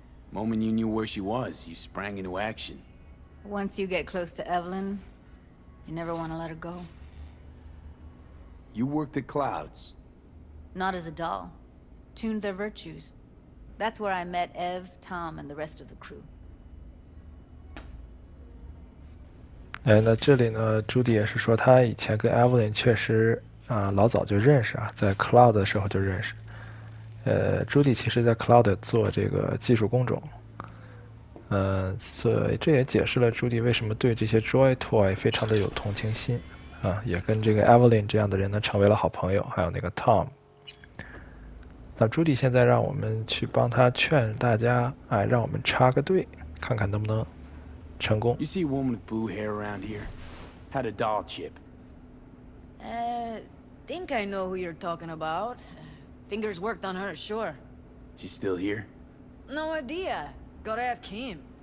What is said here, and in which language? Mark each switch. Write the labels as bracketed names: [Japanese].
[English] Moment you knew where she was, you sprang into action. Once you get close to Evelyn, you never want to let her go. You worked at Clouds. Not as a doll. Tuned their virtues. That's where I met Ev, Tom, and the rest of the crew. [Chinese] 那这里呢，朱迪也是说，他以前跟 Evelyn 确实老早就认识啊，在 Cloud 的时候就认识。朱迪其实在 Cloud 做这个技术工种，所以这也解释了朱迪为什么对这些 Joy Toy 非常的有同情心啊，也跟这个 Evelyn 这样的人呢成为了好朋友，还有那个 Tom。那朱迪现在让我们去帮他劝大家，让我们插个队，看看能不能成功。 [English] You see a woman with blue hair around here? Had a doll chip. Think I know who you're talking about. Fingers worked on her, sure. She's still here? No idea. Gotta ask him.